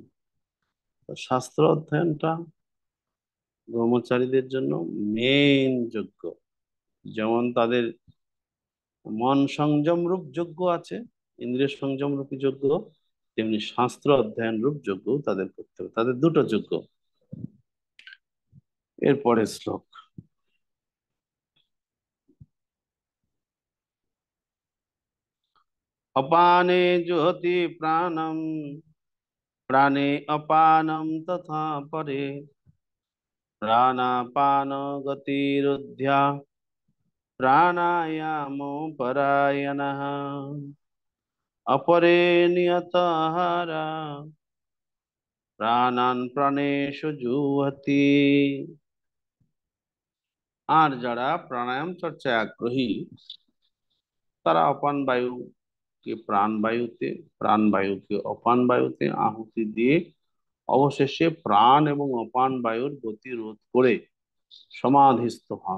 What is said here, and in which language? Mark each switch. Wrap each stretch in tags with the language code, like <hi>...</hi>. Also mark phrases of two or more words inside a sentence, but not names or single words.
<bn>তো শাস্ত্র অধ্যয়নটা ব্রহ্মচারীদের জন্য মেন যজ্ঞ। যেমন তাদের মন সংযম রূপ যজ্ঞ আছে, ইন্দ্রিয় সংযম রূপী যজ্ঞ, তেমনি শাস্ত্র অধ্যয়ন রূপ যজ্ঞ তাদের করতে হবে, তাদের দুটো যজ্ঞ। এরপরে শ্লোক।</bn> <sa>अपाने जुहति प्राणम, प्राणे अपानम तथा परे, प्राणापान गतिरुद्ध्या प्राणायामो परायणः, अपरे नियतहारा প্রাণান প্রাণেষু জুহতি।</sa> <bn>আর যারা প্রাণায়াম চর্চায় আগ্রহী, তারা অপান বায়ুকে প্রাণবায়ুতে, প্রাণবায়ুকে অপান বায়ুতে আহুতি দিয়ে অবশেষে প্রাণ এবং অপান বায়ুর গতি রোধ করে সমাধিস্থ হন।</bn>